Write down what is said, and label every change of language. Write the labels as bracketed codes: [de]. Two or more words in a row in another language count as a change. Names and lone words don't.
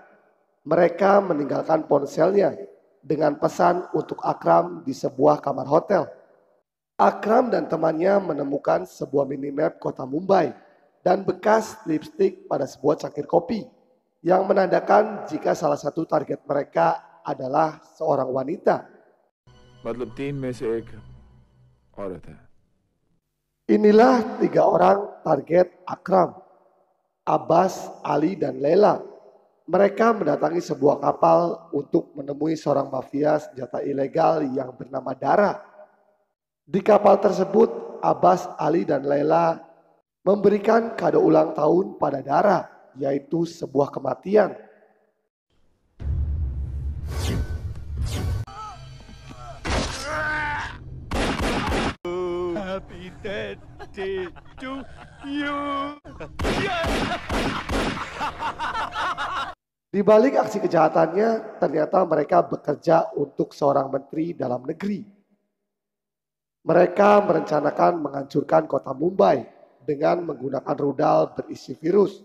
[id] Mereka meninggalkan ponselnya dengan pesan untuk Akram di sebuah kamar hotel. Akram dan temannya menemukan sebuah minimap kota Mumbai dan bekas lipstik pada sebuah cangkir kopi yang menandakan jika salah satu target mereka adalah seorang wanita. [hi] मतलब 3 में से एक औरत है. [id] Inilah 3 orang target Akram, Abbas, Ali, dan Leila. Mereka mendatangi sebuah kapal untuk menemui seorang mafia senjata ilegal yang bernama Dara. Di kapal tersebut, Abbas, Ali, dan Leila memberikan kado ulang tahun pada Dara, yaitu sebuah kematian. [en] Happy birthday to you. [id] Di balik aksi kejahatannya, ternyata mereka bekerja untuk seorang menteri dalam negeri. Mereka merencanakan menghancurkan kota Mumbai dengan menggunakan rudal berisi virus.